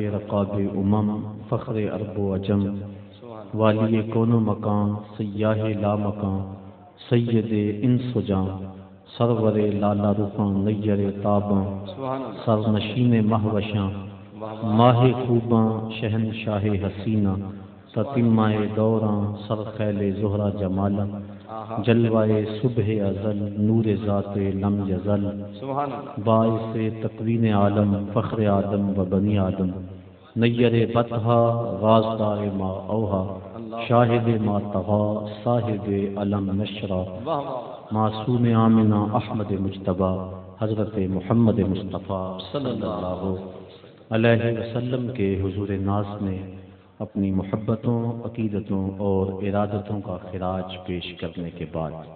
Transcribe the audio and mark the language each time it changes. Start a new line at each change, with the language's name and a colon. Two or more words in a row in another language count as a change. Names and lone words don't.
Urdu: رقاب امم فخر عرب و عجم والی کون و مکان سیاہ لا مکان سید انس و جاں سرور لالا رخاں نیر تاباں سرنشین مہوشاں ماہ خوباں شہنشاہ حسینہ تتمہ دوراں سرخیل زہرہ جمالا جلوہ صبح ازل نور ذات لم یزل باعث تکوین عالم فخر آدم و بنی آدم نیر بطحا غازدار ما اوہا شاہد ما طغا صاحب علم نشرا معصوم آمنہ احمد مجتبیٰ حضرت محمد مصطفیٰ
Arabic: صلی اللہ علیہ وسلم
Urdu: کے حضور ناز میں اپنی محبتوں عقیدتوں اور ارادتوں کا خراج پیش کرنے کے بعد